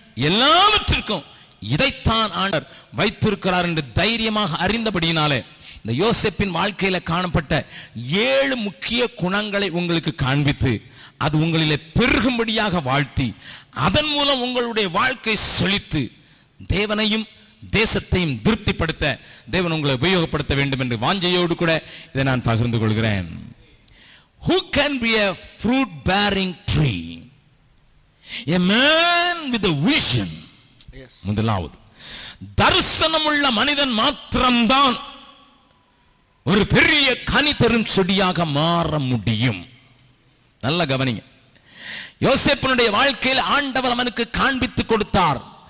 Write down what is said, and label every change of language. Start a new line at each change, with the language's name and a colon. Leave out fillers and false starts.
Tamil: எல்லாவற்றிற்கும் இதைத்தான் ஆண்டவர் வைத்திருக்கிறார் என்று தைரியமாக அறிந்தபடியினாலே இந்த யோசேப்பின் வாழ்க்கையில காணப்பட்ட 7 முக்கிய குணங்களை உங்களுக்கு காண்பித்து அது உங்களிலே பெருகும்படியாக வாழ்த்தி அதன் மூலம் உங்களுடைய வாழ்க்கை செழித்து தேவனையும் தேசத்தையும் திருப்திப்படுத்த தேவன் உங்களை உபயோகப்படுத்த வேண்டும் என்று வாஞ்சையோடு கூட இதை நான் பகிர்ந்து கொள்கிறேன்.
English: Who can be a fruit bearing tree? A man with a vision.
Tamil: முதலாவது, தரிசனமுள்ள மனிதன் மாத்திரம்தான் ஒரு பெரிய கனி தரும் செடியாக மாற முடியும். நல்ல கவனிங்க. யோசேப்பினுடைய வாழ்க்கையில் ஆண்டவர் அவனுக்கு காண்பித்து கொடுத்தார்.